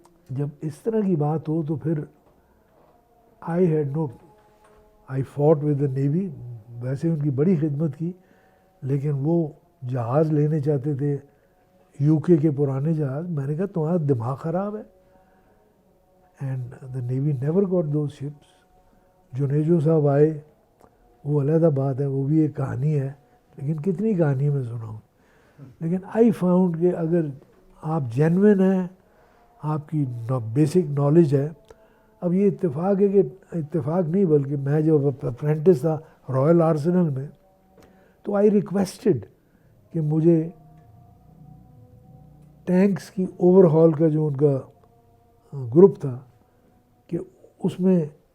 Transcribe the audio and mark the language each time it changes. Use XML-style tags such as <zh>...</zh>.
<ur>جب اس طرح کی بات ہو تو پھر</ur> <en>I fought with the navy.</en> <ur>ویسے ان کی بڑی خدمت کی, لیکن وہ جہاز لینے چاہتے تھے UK کے پرانے جہاز. میں نے کہا تمہارا دماغ خراب ہے.</ur> <en>And the navy never got those ships.</en> <ur>Junejo صاحب آئے, وہ علیحدہ بات ہے, وہ بھی ایک کہانی ہے, لیکن کتنی کہانی میں سناؤں. لیکن</ur> <en>I found</en> <ur>کہ اگر آپ جینوئن ہیں, آپ کی بیسک نالج ہے. اب یہ اتفاق ہے کہ اتفاق نہیں, بلکہ میں جب اپرینٹس تھا رائل آرسنل میں, تو</ur> <en>I requested</en> <ur>کہ مجھے ٹینکس کی اوور ہال کا جو ان کا گروپ تھا, کہ اس میں</ur>